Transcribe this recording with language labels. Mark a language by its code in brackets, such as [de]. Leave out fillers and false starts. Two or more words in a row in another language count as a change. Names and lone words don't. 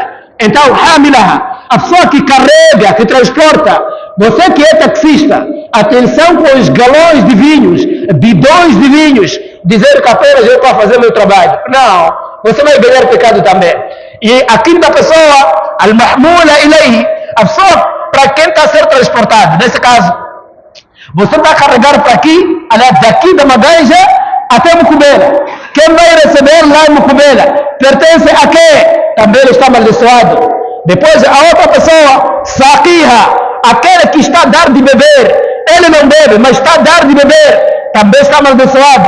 [pt] Então, hamilaha, a pessoa que carrega, que transporta, você que é taxista, atenção com os galões de vinhos, bidões de vinhos, dizer que apenas eu estou a fazer meu trabalho. Não, você vai ganhar pecado também. E a quinta pessoa, [ar] المحمولة إليه, [pt] a pessoa para quem está a ser transportado, nesse caso, você vai carregar para aqui, aliás, daqui da Maganja até Mucubela. Quem vai receber lá em Mucubela pertence a quem? Também ele está amaldiçoado. Depois a outra pessoa, saqiha, aquele que está a dar de beber, ele não bebe, mas está a dar de beber, também está amaldiçoado.